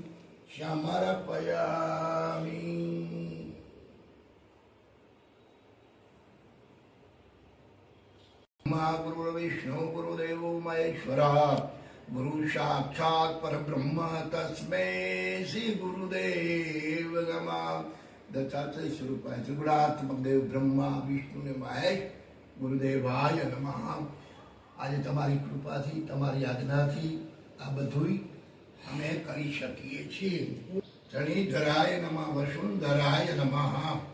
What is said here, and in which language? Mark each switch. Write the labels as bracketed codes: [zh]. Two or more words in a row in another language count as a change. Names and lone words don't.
[sa] समर्पयामि गुरु विष्णु गुरुदेवो महेश्वरः गुरु साक्षात् परब्रह्म तस्मै श्री गुरुदेव नमः दत्तात्रेय स्वरूपाय त्रिगुणात्मक देव ब्रह्मा विष्णु ने महेश गुरुदेवाय नमः. [gu] આજે તમારી કૃપાથી તમારી આજ્ઞાથી આ બધું અમે કરી શકીએ છીએ. [sa] धणीधराय नमः वसुंधराय नमः.